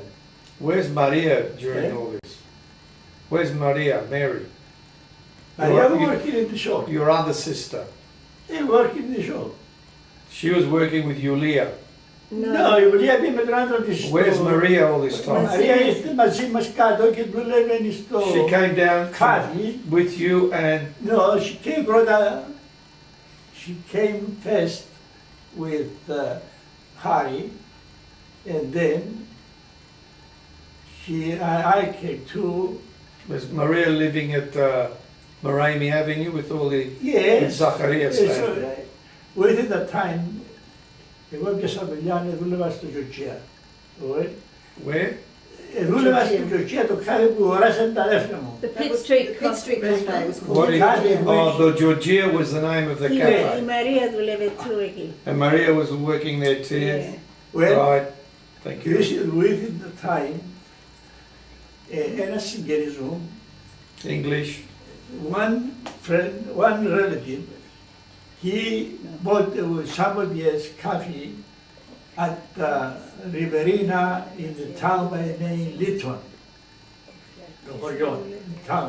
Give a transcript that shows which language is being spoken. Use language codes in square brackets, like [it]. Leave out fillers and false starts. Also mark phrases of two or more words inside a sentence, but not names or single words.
[en] Where's Maria during all this? Where's Maria, Mary? Maria was working in the shop. Your other sister. They work in the shop. She was working with Yulia. No, Yulia been with another. Where's Maria all this time? [el] Maria is μαζί μας κάτω και δουλεύει στο [en] She came down coffee. with you and... No, she came first with Harry, and then I came too. Was Maria living at Morami Avenue with all the... Yes. With Zacharia's family? Within that time, [el] εγώ έπιασα δουλειά, δούλευα στο Georgia. [en] Where? [el] Δούλευα στο Georgia το κάδι που αγοράσαν τα αδέρφια μου. [en] The Pitt Street Cafe was called. What is, the Georgia was the name of the cafe. [el] Η Μαρία δούλευε τού εκεί. [en] And Maria was working there too? Yeah. Right. Thank you. Within the time, [el] ένας συγγενής μου, [en] English. one relative, he bought somebody else's coffee at Riverina in the town by the name Litton. Town.